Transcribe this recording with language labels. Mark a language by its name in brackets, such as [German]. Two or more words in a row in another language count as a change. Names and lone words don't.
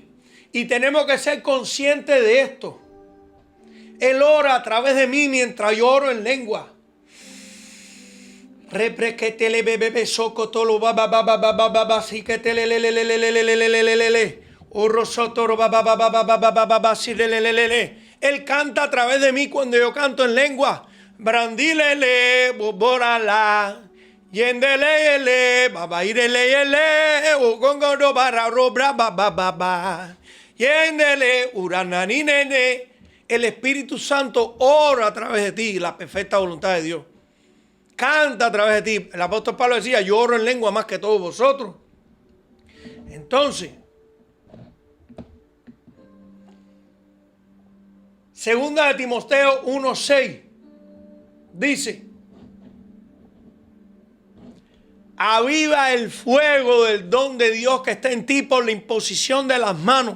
[Spanish] Y tenemos que ser conscientes de esto. Él ora a través de mí mientras yo oro en lengua. Él canta a través de mí cuando yo canto en lengua. Brandilele, borala. Yendelele, babairele, ugongoro bararo bra. Yendele, urananinene. El Espíritu Santo ora a través de ti, la perfecta voluntad de Dios. Canta a través de ti. El apóstol Pablo decía, yo oro en lengua más que todos vosotros. Entonces, segunda de Timoteo 1:6 dice, aviva el fuego del don de Dios que está en ti por la imposición de las manos.